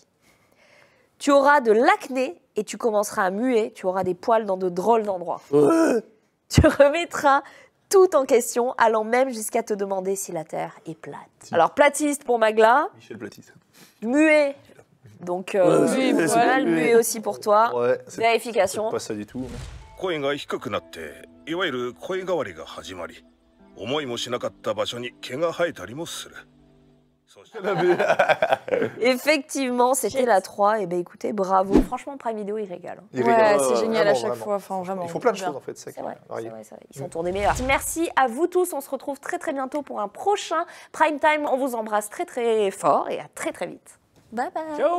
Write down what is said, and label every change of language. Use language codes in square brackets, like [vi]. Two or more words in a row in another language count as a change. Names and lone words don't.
[fr] Tu auras de l'acné et tu commenceras à muer, tu auras des poils dans de drôles d'endroits. Tu remettras tout en question, allant même jusqu'à te demander si la Terre est plate. Alors, platiste pour Magla, Michel Platiste. muet. Donc, muet aussi pour toi. Ouais, Vérification. pas ça du tout. [ja] 声が低くなっていわゆる声変わりが始まり思いもしなかった場所に毛が生えたりもする。 [fr] Effectivement, c'était la 3. Et ben écoutez, bravo. Franchement, Prime Video, il régale. Ouais, c'est génial à vraiment, chaque vraiment. fois. Enfin, vraiment. Ils font plein de bien. choses en fait. C'est vrai, c'est vrai. Ils sont tournés meilleurs. Merci à vous tous. On se retrouve très très bientôt pour un prochain Prime Time. On vous embrasse très très fort et à très très vite.